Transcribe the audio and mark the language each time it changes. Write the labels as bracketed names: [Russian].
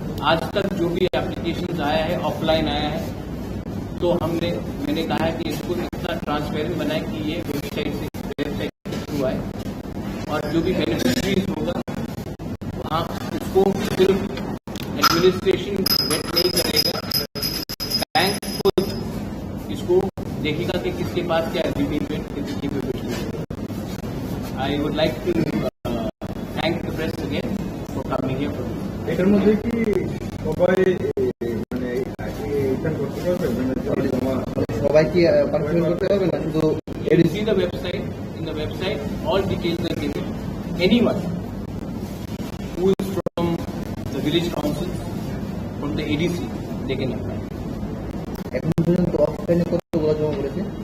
[Hindi] आज तक जो भी एप्लीकेशंस आया है ऑफलाइन आया है, तो मैंने कहा है कि इसको इतना ट्रांसपेरेंट बनाए कि ये वेबसाइट से थ्रू आए, और जो भी बेनिफिशरीज होगा वहाँ उसको सिर्फ एडमिनिस्ट्रेशन वेट नहीं करेगा, बैंक खुद इसको देखेगा कि किसके पास क्या रिपेमेंट किसकी capability. [English] I would like to thank the press again for coming here. [Bangla] এটার মধ্যে কি সবাই মানে এখানে করতে পারবে, মানে সবাই কি পার্টিসিপেট করতে পারবে না শুধু [English] You see the website. In the website, all details are given. Anyone who is from the village council, from the ADC, they can apply. [Bangla] এখন পর্যন্ত অফলাইনে কতগুলো জমা করেছে?